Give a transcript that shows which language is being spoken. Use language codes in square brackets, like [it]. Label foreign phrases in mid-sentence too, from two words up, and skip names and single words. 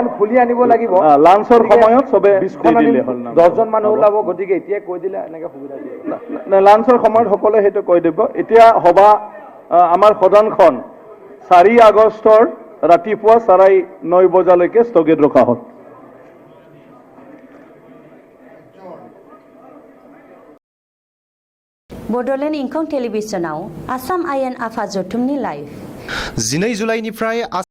[as] খুলি আনিব লাগিব লাঞ্চৰ সময়ত চবে 10জন মানুহ ওলাব গতিকে এতিয়া কৈ দিলে এনেকৈ সুবিধা দিয়ে লাঞ্চৰ সময়ত সকলোৱে সেইটো কৈ দিব এতিয়া সভা আমাৰ সদনখন 4 আগষ্টৰ ৰাতিপুৱা 9:30 বজালৈকে স্থগিত ৰখা হ'ল [brx] बड'लेण्ड इंखं टेलिभिजनाव आसाम आयेन आफाद जथुमनि लाइभ 2 जुलाइनिफ्राय